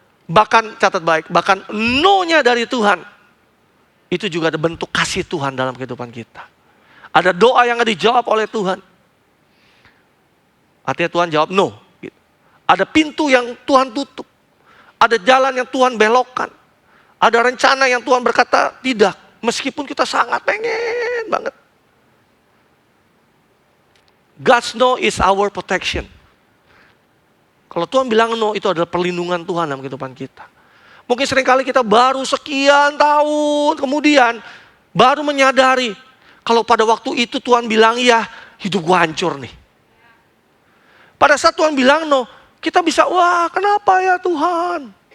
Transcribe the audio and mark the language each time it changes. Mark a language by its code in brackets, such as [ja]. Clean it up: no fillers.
[id] Bahkan catat baik, bahkan no-nya dari Tuhan, itu juga ada bentuk kasih Tuhan dalam kehidupan kita. Ada doa yang gak dijawab oleh Tuhan. Artinya Tuhan jawab no. Ada pintu yang Tuhan tutup. Ada jalan yang Tuhan belokkan. Ada rencana yang Tuhan berkata tidak. Meskipun kita sangat pengen banget. [en] God's no is our protection. [id] Kalau Tuhan bilang no, itu adalah perlindungan Tuhan dalam kehidupan kita. Mungkin seringkali kita baru sekian tahun kemudian baru menyadari kalau pada waktu itu Tuhan bilang iya, hidup gua hancur nih. Pada saat Tuhan bilang no, kita bisa, wah kenapa ya Tuhan?